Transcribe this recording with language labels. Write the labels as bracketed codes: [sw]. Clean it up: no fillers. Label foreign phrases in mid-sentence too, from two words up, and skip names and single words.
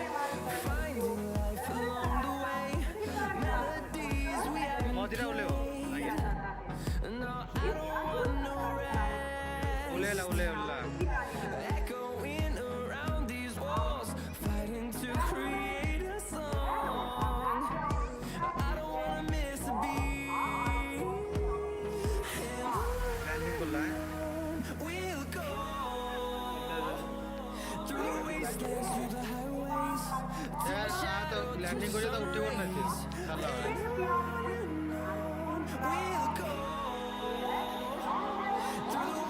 [en] finding life along the way. Melodies we haven't [or] ମଝିରେ ଓହ୍ଲେଇବ ଆଜ୍ଞା [en] no, I don't want no rest. [or] ଓହ୍ଲେଇଲା [en] Echoing around these walls, fighting to create a song. I don't wanna miss a beat. [or] ଲ୍ୟାଣ୍ଡିଂ କଲା [en] We'll go through the wastelands, through the highways, till my shadow [or] ଲ୍ୟାଣ୍ଡିଂ କରିବ ତ ଉଠିବ ନାହିଁ ଚାଲ [en] we'll go through the